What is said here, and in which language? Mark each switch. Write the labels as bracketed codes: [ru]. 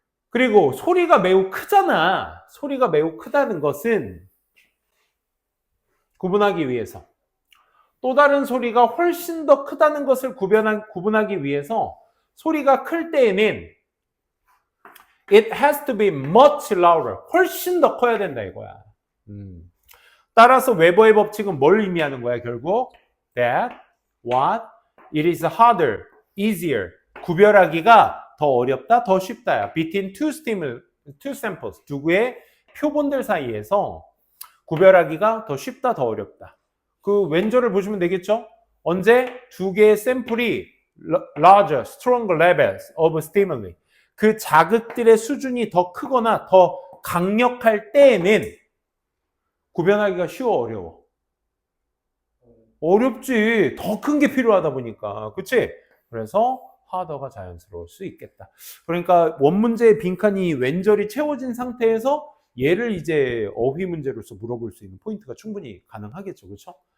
[ko] 그리고 소리가 매우 크잖아. 소리가 매우 크다는 것은 구분하기 위해서 또 다른 소리가 훨씬 더 크다는 것을 구분하기 위해서 소리가 클 때에는 [en] it has to be much louder. [ko] 훨씬 더 커야 된다 이거야. 따라서 웨버의 법칙은 뭘 의미하는 거야 결국? [en] That, what, it is harder, easier. [ko] 구별하기가 더 어렵다, 더 쉽다야. [en] Between two samples. [ko] 두 개의 표본들 사이에서 구별하기가 더 쉽다, 더 어렵다. 그 왼절을 보시면 되겠죠? 언제? 두 개의 샘플이 [en] larger, stronger levels of stimuli. [ko] 그 자극들의 수준이 더 크거나 더 강력할 때에는 구별하기가 쉬워, 어려워? 어렵지. 더 큰 게 필요하다 보니까. 그치? 그래서 하더가 자연스러울 수 있겠다. 그러니까 원문제의 빈칸이 왼절이 채워진 상태에서 얘를 이제 어휘 문제로서 물어볼 수 있는 포인트가 충분히 가능하겠죠. 그렇죠?